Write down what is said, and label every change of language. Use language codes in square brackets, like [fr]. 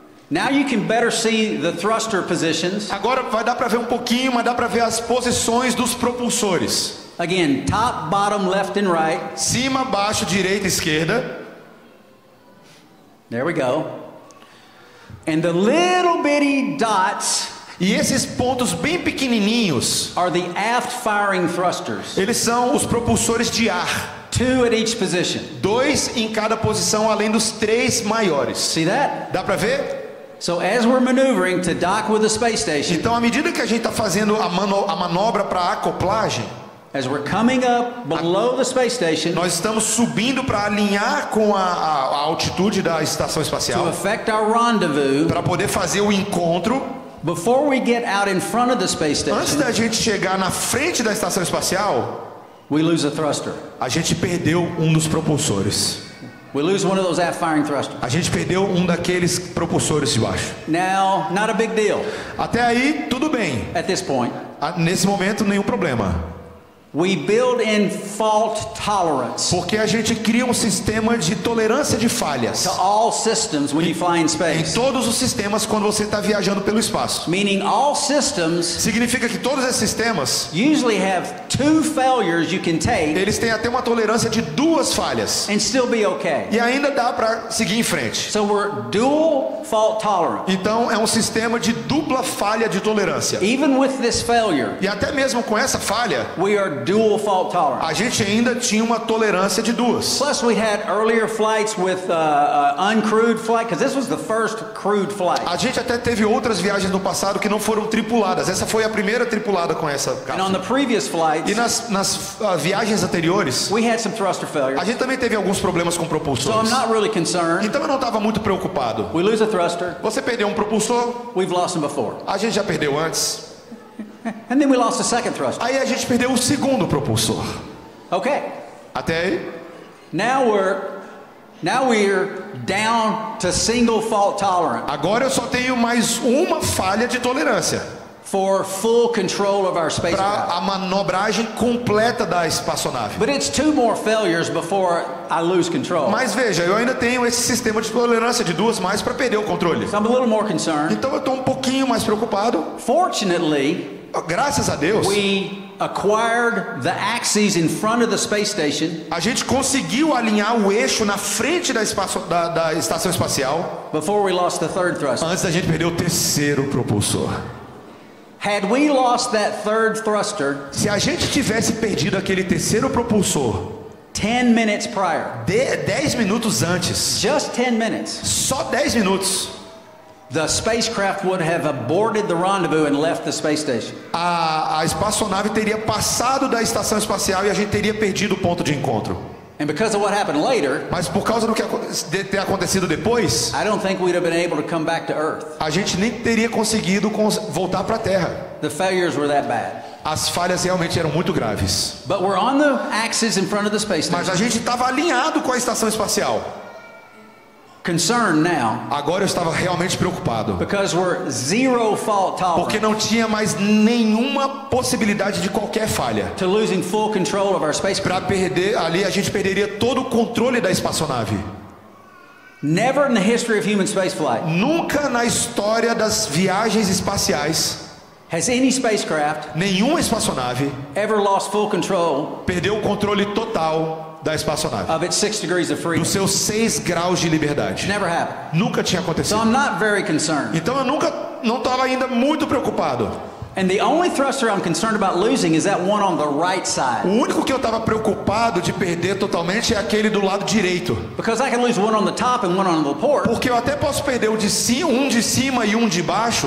[en] Now you can better see the thruster positions. [pt] Agora vai dar para ver um pouquinho, mas dá para ver as posições dos propulsores. [en] Again, top, bottom, left, and right. [pt] Cima, baixo, direita, esquerda. [en] There we go. And the little bitty dots [pt] E esses pontos bem pequenininhos, [en] are the aft firing thrusters. [pt] eles são os propulsores de ar. [en] 2 at each position. [pt] 2 em cada posição, além dos 3 maiores. [en] See that? [pt] Dá para ver? [en] So as we're maneuvering to dock with the space station, [pt] Então, à medida que a gente está fazendo a manobra para acoplagem, [en] as we're coming up below the space station [pt] nós estamos subindo para alinhar com a altitude da estação [en] to [pt] espacial, [en] affect our rendezvous, [pt] para poder fazer o encontro. [en] before we get out in front of the space [pt] Antes [en] station, [pt] da gente chegar na frente da estação espacial, [en] we lose a thruster. [pt] a gente perdeu um dos propulsores. [en] We lose one of those aft firing thrusters. [pt] A gente perdeu um daqueles propulsores de baixo. [en] Now, not a big deal [pt] Até aí, tudo bem. [en] at this point. [pt] Nesse momento, nenhum problema. [en] We build in fault tolerance [pt] Porque a gente cria um sistema de tolerância de falhas [en] to all systems when you fly in [pt] em [en] space. [pt] todos os sistemas quando você está viajando pelo espaço. [en] Meaning all systems [pt] Significa que todos esses sistemas, [en] usually have 2 failures you can take [pt] eles têm até uma tolerância de 2 falhas. [en] and still be okay. [pt] E ainda dá para seguir em frente. [en] So we're dual fault tolerant. [pt] Então é um sistema de dupla falha de tolerância. [en] Even with this failure, [pt] E até mesmo com essa falha, [en] we are dual fault tolerant. [pt] a gente ainda tinha uma tolerância de 2. [en] Plus, we had earlier flights with uncrewed flight, because this was the first crewed flight. [pt] A gente até teve outras viagens no passado que não foram tripuladas. Essa foi a primeira tripulada com essa [en] And on the [pt] cápsula. [en] previous flights, [pt] E nas viagens anteriores, [en] we had some thruster failures. [pt] a gente também teve alguns problemas com [en] So I'm [pt] propulsores. [en] not really concerned. [pt] Então eu não estava muito preocupado. [en] We lose a thruster, [pt] Você perdeu um propulsor, [en] we've lost them before. [pt] a gente já perdeu antes. [en] And then we lost a second thruster. [pt] Aí a gente perdeu o segundo propulsor. [en] Okay, [pt] Até aí, [en] now we're down to single fault tolerant. [pt] agora eu só tenho mais uma falha de tolerância. [en] for full control of our [pt] para [en] spacecraft. [pt] a manobragem completa da espaçonave. [en] But it's 2 more failures before I lose control. [pt] Mas veja, eu ainda tenho esse sistema de tolerância de 2 mais para perder o controle. [en] So I'm a little more concerned. [pt] Então eu estou um pouquinho mais preocupado. [en] Fortunately, [pt] Graças a Deus, [en] we acquired the axes in front of the space station [pt] a gente conseguiu alinhar o eixo na frente da estação espacial [en] before we lost the third thruster. [pt] antes da gente perder o terceiro propulsor. [en] Had we lost that third thruster [pt] Se a gente tivesse perdido aquele terceiro propulsor [en] 10 minutes prior, [pt] 10 minutos antes, [en] just 10 minutes, [pt] só 10 minutos, [en] the spacecraft would have aborted the rendezvous and left the space station. [pt] a espaçonave teria passado da estação espacial e a gente teria perdido o ponto de encontro. [en] And because of what happened later, [pt] Mas por causa do que ter acontecido depois, [en] I don't think we'd have been able to come back to Earth. [pt] a gente nem teria conseguido voltar para a Terra. [en] The failures were that bad. [pt] As falhas realmente eram muito graves. [en] But we're on the axis in front of the space [pt] Mas [en] station. [pt] a gente estava alinhado com a estação espacial. [en] Concerned now [pt] Agora eu estava realmente preocupado, [en] because we're zero fault [pt] porque [en] tolerant [pt] não tinha mais nenhuma possibilidade de qualquer falha. [en] to losing full control of our spacecraft. [pt] Para perder ali, a gente perderia todo o controle da espaçonave. [en] Never in the history of human spaceflight [pt] Nunca na história das viagens espaciais, [en] has any spacecraft [pt] nenhuma espaçonave [en] ever lost full control [pt] perdeu o controle total da espaçonave, [en] of its 6 degrees of freedom. [pt] dos seus 6 graus de liberdade. [en] Never happened. [pt] Nunca tinha [en] So [pt] acontecido. [en] I'm not very concerned. [pt] Então eu não estava ainda muito preocupado. [en] And the only thruster I'm concerned about losing is that one on the right [pt] O [en] side. [pt] único que eu estava preocupado de perder totalmente é aquele do lado direito. [en] Because I can lose one on the top and one on the port [pt] Porque eu até posso perder um de cima e um de baixo,